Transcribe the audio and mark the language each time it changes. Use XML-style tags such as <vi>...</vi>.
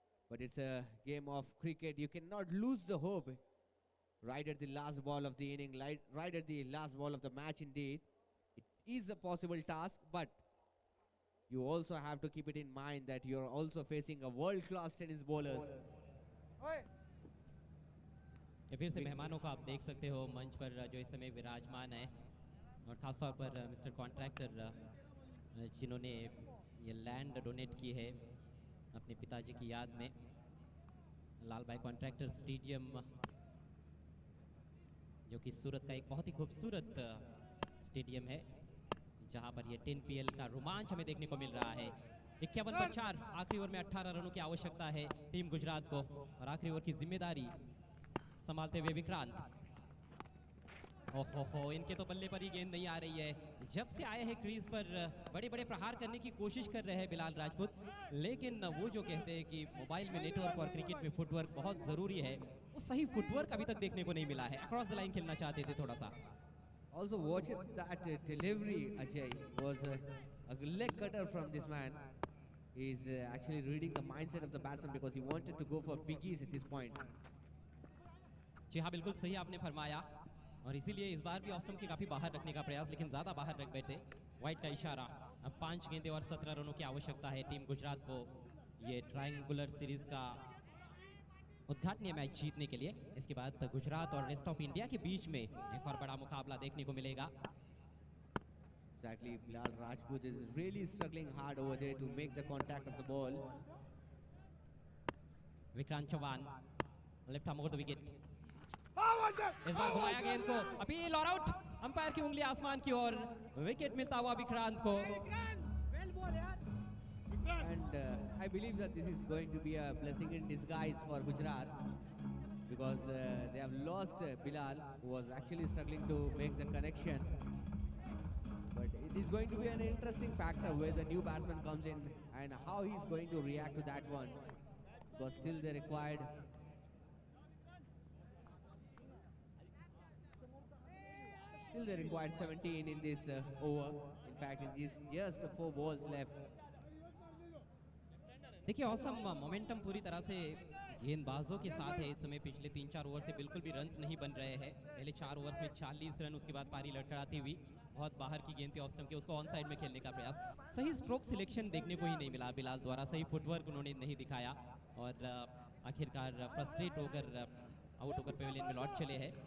<en>But it's a game of cricket. You cannot lose the hope right at the last ball of the inning, right at the last ball of the match indeed. It is a possible task, but you also have to keep it in mind that you're also facing a world-class tennis bowlers.</en> <hi>ये फिर से मेहमानों को आप देख सकते हो मंच पर जो इस समय विराजमान है, और ख़ासतौर पर मिस्टर कॉन्ट्रैक्टर जिन्होंने ये लैंड डोनेट की है अपने पिताजी की याद में. लाल भाई कॉन्ट्रैक्टर स्टेडियम जो कि सूरत का एक बहुत ही खूबसूरत स्टेडियम है, जहां पर ये 10 PL का रोमांच हमें देखने को मिल रहा है. 51 पर 4, आखिरी ओवर में 18 रनों की आवश्यकता है टीम गुजरात को, और आखिरी ओवर की जिम्मेदारी संभालते हुए विक्रांत. ओहो, इनके तो बल्ले पर ही गेंद नहीं आ रही है. जब से आए हैं क्रीज पर बड़े बड़े प्रहार करने की कोशिश कर रहे हैं बिलाल राजपूत, लेकिन वो जो कहते हैं कि मोबाइल में नेटवर्क और क्रिकेट में फुटवर्क बहुत ज़रूरी है, वो सही फुटवर्क अभी तक देखने को नहीं मिला है.</hi> <en>across the line</en> <hi>खेलना चाहते थे थोड़ा सा.</hi> <en>Also watch it, that delivery, Ajay, was a leg cutter from this man. He's actually reading the mindset of the batsman because he wanted to go for biggies at this point.</en> <hi>जी हाँ, बिल्कुल सही आपने फरमाया, और इसीलिए इस बार भी off stump के काफ़ी बाहर रखने का प्रयास, लेकिन ज़्यादा बाहर रख बैठे. वाइड का इशारा. अब 5 गेंदें और 17 रनों की आवश्यकता है टीम गुजरात को ये ट्रायंगुलर सीरीज का उद्घाटनीय मैच जीतने के लिए. इसके बाद गुजरात और रेस्ट ऑफ इंडिया के बीच में एक और बड़ा मुकाबला देखने को मिलेगा.</hi> <en>Exactly, Bilal Rajput is really struggling hard over there to make the contact of the ball.</en> <hi>Vikrant Chauhan</hi> <en>Left arm over the wicket.</en> <hi>इस बार घुमाया गेंद को, अपील और आउट. अंपायर की उंगली आसमान की ओर, विकेट मिलता हुआ विक्रांत को.</hi> <en>And I believe that this is going to be a blessing in disguise for Gujarat, because they have lost Bilal, who was actually struggling to make the connection. But it is going to be an interesting factor where the new batsman comes in and how he's going to react to that one. Because still they required Still they required 17 in this over. In fact, in this just 4 balls left.</en> <hi>देखिए awesome momentum पूरी तरह से गेंदबाजों के साथ है इस समय. पिछले 3-4 ओवर से बिल्कुल भी रन्स नहीं बन रहे हैं. पहले 4 ओवर्स में 40 रन, उसके बाद पारी लड़खड़ाती हुई बहुत बाहर की गेंद थी ऑफ स्टंप के, उसको ऑन साइड में खेलने का प्रयास. सही स्ट्रोक सिलेक्शन देखने को ही नहीं मिला बिलाल द्वारा, सही फुटवर्क उन्होंने नहीं दिखाया, और आखिरकार फ्रस्ट्रेट होकर आउट होकर पवेलियन में लौट चले हैं.</hi>